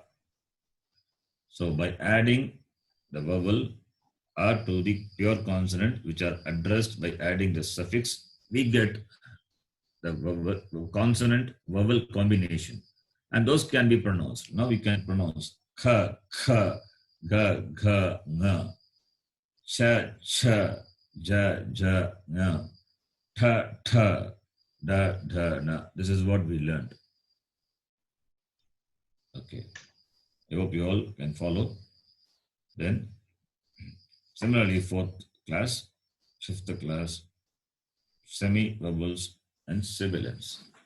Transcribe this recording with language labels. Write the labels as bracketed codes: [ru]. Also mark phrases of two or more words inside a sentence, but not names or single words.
[en] So by adding the vowel a to the pure consonant, which are addressed by adding the suffix, we get the consonant vowel combination. And those can be pronounced. Now we can pronounce kha, kha, ga, gha, nga, cha, cha, ja, ja, nga, tha, tha, da, da, na. This is what we learned. Okay. I hope you all can follow. Then, similarly, fourth class, fifth class, semi-vowels and sibilants.